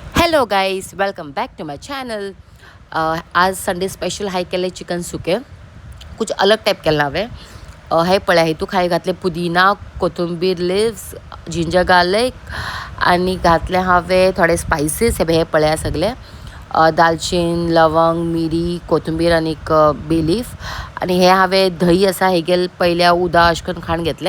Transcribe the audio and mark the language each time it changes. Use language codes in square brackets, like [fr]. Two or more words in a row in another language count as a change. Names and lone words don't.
[en] Hello guys, welcome back to my channel. [kok] आज [en] Sunday special [kok] हाय केले चिकन सुके. [hi] कुछ अलग [kok] टाईप केला हांवें. हे पळय, हितूक हांवें घातले पुदिना, कोथंबीर लिव्स, [en] ginger garlic [kok] आनी घातले हांवें थोडे स्पायसीस. हे पळया सगळे दालचीन, लवंग, मिरी, कोथंबीर आनी [en] bay leaf. [kok] आनी हे हांवें दही आसा हेगेल पयल्या उदा अशें करून खाण घेतलें.